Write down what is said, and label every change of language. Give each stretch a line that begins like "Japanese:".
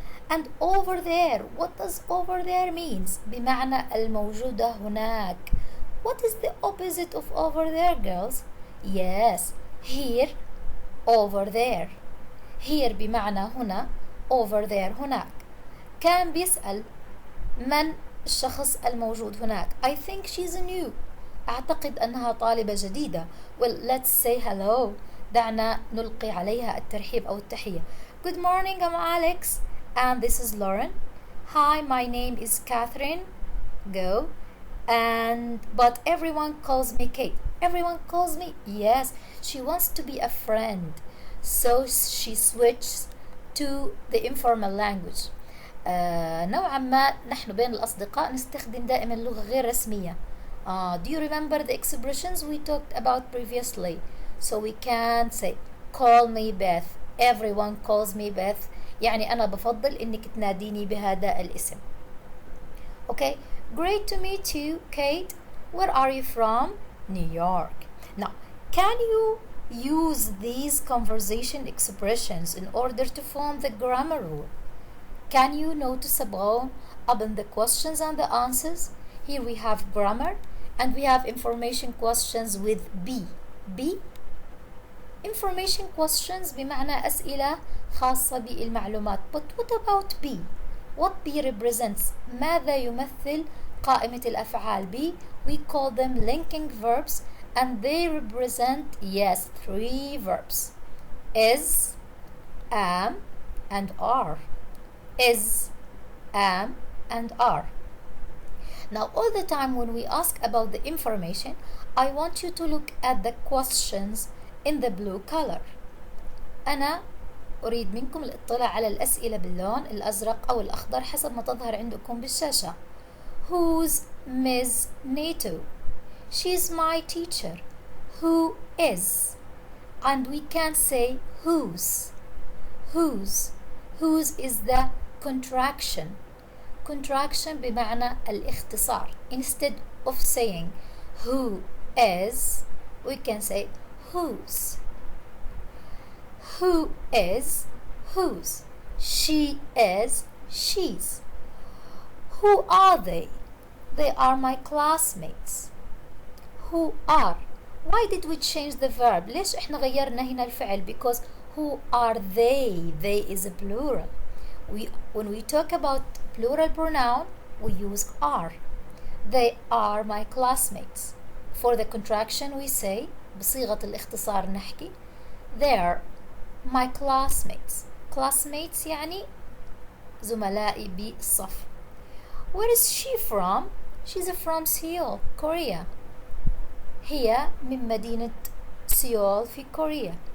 English: And over there, what does over there means?
Arabic: بمعنى الموجودة هناك.
English: What is the opposite of over there, girls? Yes, here, over there.
Arabic: Here بمعنى هنا, over there هناك. كان بيسأل من الشخص الموجود هناك.
English: I think she's new.
Arabic: أعتقد أنها طالبة جديدة.
English: Well, let's say hello.
Arabic: دعنا نلقي عليها الترحيب أو التحية.
English: Good morning, I'm Alex. And this is Lauren. Hi, my name is Catherine. Go. But everyone calls me Kate. Everyone calls me? Yes. She wants to be a friend. So she switches to the informal language.
Arabic: نوعا ما نحن بين الأصدقاء نستخدم دائما لغة غير رسمية.
English: Do you remember the expressions we talked about previously? So we can say, call me Beth. Everyone calls me Beth.
Arabic: يعني أنا بفضل إنك تناديني بهذا الاسم.
English: Okay, great to meet you, Kate. Where are you from? New York. Now, can you use these conversation expressions in order to form the grammar rule? Can you notice above in the questions and the answers? Here we have grammar and we have information questions with B. B.
Arabic: Information questions بمعنى أسئلة خاصة بالمعلومات.
English: But what about B? What B represents?
Arabic: ماذا يمثل قائمة الأفعال B?
English: We call them linking verbs and they represent, yes, 3 verbs. Is, am, and are. Is, am, and are. Now, all the time when we ask about the information, I want you to look at the questions in the blue color.
Arabic: أنا أريد منكم الاطلاع على الأسئلة باللون الأزرق أو الأخضر حسب ما تظهر عندكم بالشاشة.
English: Who's Ms. Nato? She's my teacher. Who is? And we can't say whose. Whose. Whose is the contraction.
Arabic: Contraction بمعنى الاختصار.
English: Instead of saying who is, we can say whose. Who is whose. She is she's. Who are they? They are my classmates. Who are. Why did we change the verb?
Arabic: ليش احنا غيرنا هنا الفعل?
English: Because who are they? They is a plural. When we talk about plural pronoun, we use are. They are my classmates. For the contraction we say
Arabic: بصيغة الاختصار نحكي
English: they're my classmates.
Arabic: Classmates يعني زملائي بالصف.
English: Where is she from? She's from Seoul, Korea.
Arabic: هي من مدينة سيول في كوريا.